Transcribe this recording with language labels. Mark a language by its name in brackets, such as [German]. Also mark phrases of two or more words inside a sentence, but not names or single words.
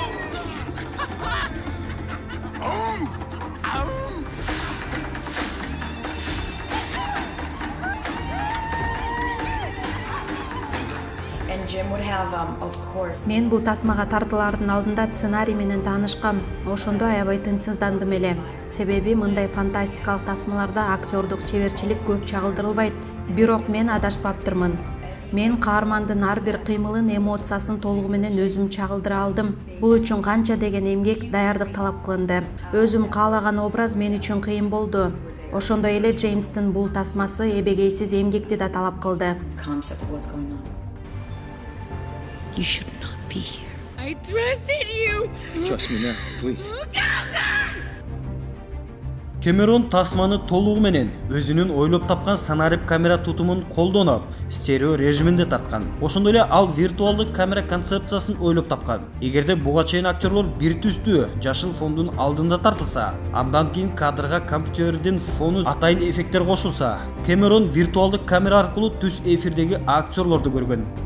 [English] And Jim would have, of course. [Kyrgyz] Мен бул тасмага тартылаардын алдында сценарий менен таанышкам. Ошондо аябай тынчсыздандым эле. Себеби мындай фантастикалык тасмаларда актёрдук чеберчилик көп чагылдырылбайт. Бирок мен адашпаптырмын. Мен каармандын ар бир кыймылын, эмоциясын толугу менен өзүм чагылдыра алдым. Бул үчүн канча деген эмгек, даярдык талап кылынды. Өзүм каалаган образ мен үчүн кыйын болду. Ошондой эле Джеймстин бул тасмасы эбегейсиз эмгекти да талап кылды. [English] You should not be here. I trusted you. Trust me now, please. [Kyrgyz] Кэмерон тасманы толугу менен өзүнүн ойлоп тапкан санарип камера тутумун колдонуп, стерео режиминде тарткан. Ошондой эле ал виртуалдык камера концепциясын ойлоп тапкан. Эгерде буга чейин актерлор бир түстүү жашыл фондун алдында тартылса, андан кийин кадрга компьютердин фону атайын эффекттер кошулса, Кэмерон виртуалдык камера аркылуу түз эфирдеги актерлорду көргөн.